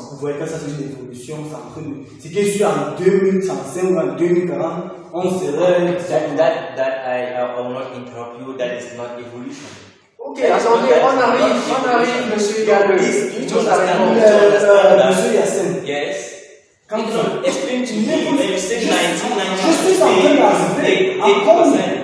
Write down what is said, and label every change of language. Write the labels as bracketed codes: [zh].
[fr] Vous voyez que ça c'est une évolution, c'est que sur en 2035 ou en 2040, on serait... [en] I will not interrupt you, that is not evolution. [fr] Ok, attendez, on arrive, Monsieur Gallo. Monsieur Yassine. [en] Yes. [fr] Quand [en] you explain to me when you say 1990, [fr] je suis en train d'arriver à Congo.